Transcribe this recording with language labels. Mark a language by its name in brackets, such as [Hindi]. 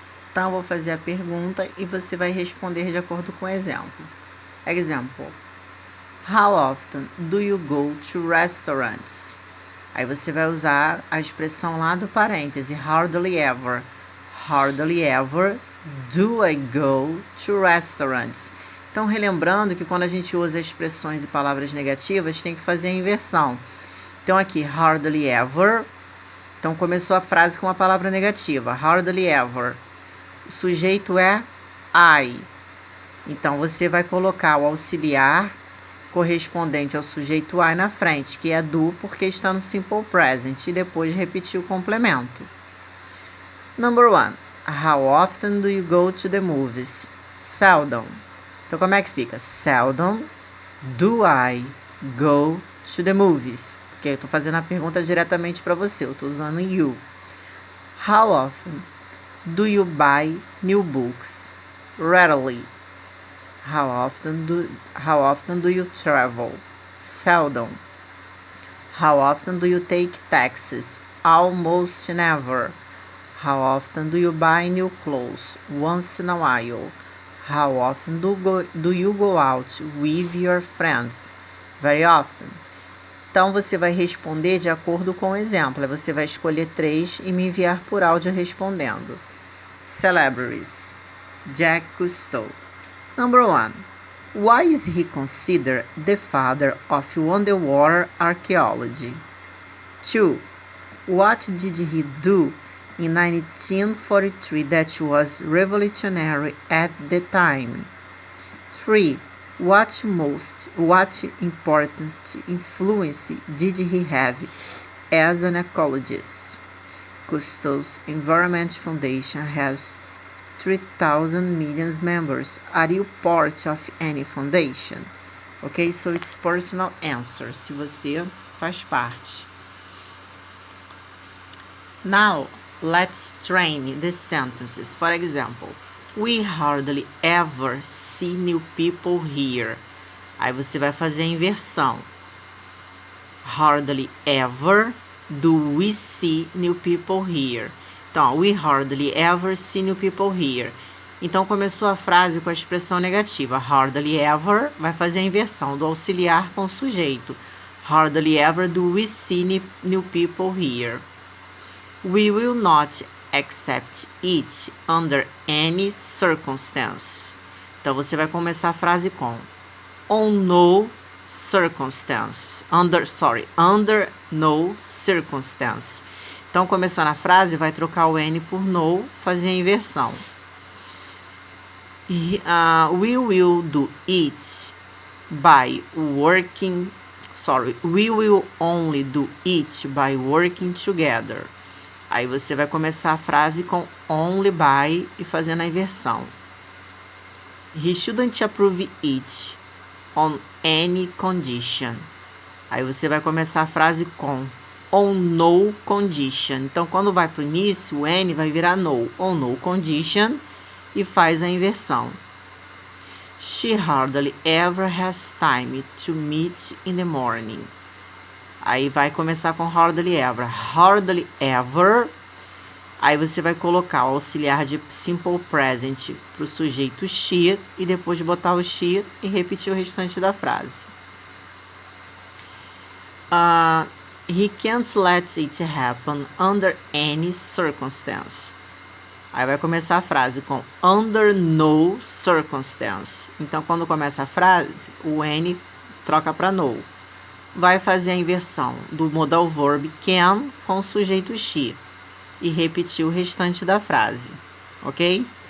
[Portuguese] Então, eu vou fazer a pergunta e você vai responder de acordo com o exemplo. [English] Example. How often do you go to restaurants? [Portuguese] Aí você vai usar a expressão lá do parêntese, [English] hardly ever. Hardly ever do I go to restaurants. [Portuguese] Então, relembrando que quando a gente usa expressões e palavras negativas, tem que fazer a inversão. Então, aqui, [English] hardly ever. [Portuguese] Então, começou a frase com uma palavra negativa, hardly ever. O sujeito é I. Então, você vai colocar o auxiliar correspondente ao sujeito I na frente, que é do, porque está no simple present, e depois repetir o complemento. [English] Number 1. How often do you go to the movies? Seldom. [Portuguese] Então, como é que fica? [English] Seldom do I go to the movies. Porque eu estou fazendo a pergunta diretamente para você, eu estou usando you. How often do you buy new books? Rarely. How often do you travel? Seldom. How often do you take taxis? Almost never. How often do you buy new clothes? Once in a while. How often do you go out with your friends? Very often. [Portuguese] Então, você vai responder de acordo com o exemplo. Você vai escolher 3 e me enviar por áudio respondendo. [English] Celebrities. Jack Cousteau. Number 1. Why is he considered the father of underwater archaeology? 2. What did he do in 1943 that was revolutionary at the time? 3. What important influence did he have as an ecologist? Cousteau's Environment Foundation has 3,000 million members. Are you part of any foundation? Okay, so it's personal answer, [Portuguese] se você faz parte. [English] Now, let's train the sentences. For example, we hardly ever see new people here. [Portuguese] Aí você vai fazer a inversão. [English] Hardly ever do we see new people here. Então, we hardly ever see new people here. [Portuguese] Então, começou a frase com a expressão negativa. [English] Hardly ever [Portuguese] vai fazer a inversão do auxiliar com o sujeito. [English] Hardly ever do we see new people here. We will not accept it under any circumstance. [Portuguese] Então, você vai começar a frase com [English] on no circumstance. Under no circumstance. [Portuguese] Então, começando a frase, vai trocar o N por no, fazer a inversão. [English] We will do it by working... we will only do it by working together. [Portuguese] Aí você vai começar a frase com [English] only by [Portuguese] e fazendo a inversão. [English] He shouldn't approve it on any condition. [Portuguese] Aí você vai começar a frase com [English] on no condition. [Portuguese] Então, quando vai para o início, o N vai virar no. [English] On no condition [Portuguese] e faz a inversão. [English] She hardly ever has time to meet in the morning. [Portuguese] Aí vai começar com [English] hardly ever. Hardly ever. [Portuguese] Aí você vai colocar o auxiliar de simple present para o sujeito she e depois botar o she e repetir o restante da frase. [English] He can't let it happen under any circumstance. [Portuguese] Aí vai começar a frase com [English] under no circumstance. [Portuguese] Então, quando começa a frase, o N troca para no. Vai fazer a inversão do modal verb can com o sujeito she e repetir o restante da frase, ok?